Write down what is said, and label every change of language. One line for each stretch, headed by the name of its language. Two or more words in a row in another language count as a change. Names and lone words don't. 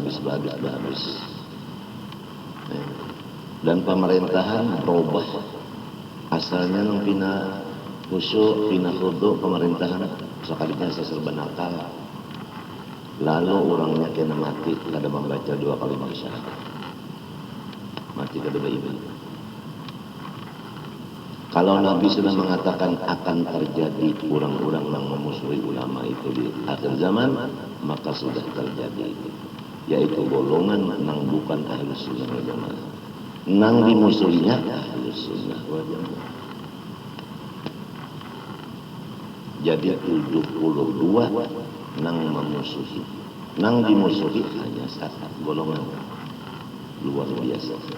Indonesian: Dan pemerintahan berubah.
Banjar: Asalnya nang pina khusyuk, pina khudu pemerintahan sekalinya serba nakal. Lalu orangnya kena mati, kada membaca 2 kali syahadat. Mati kada beriman.
Indonesian: Kalau Nabi sudah mengatakan akan terjadi orang-orang yang memusuhi ulama itu di akhir zaman, maka sudah terjadi. Yaitu golongan yang bukan
Arabic: أهل السنة والجماعة.
Banjar: Nang dimusuhinya
Arabic: أهل السنة والجماعة.
Banjar: Jadi 72 nang memusuhi. Nang dimusuhi hanya 1 golongan.
Indonesian: Luar biasa.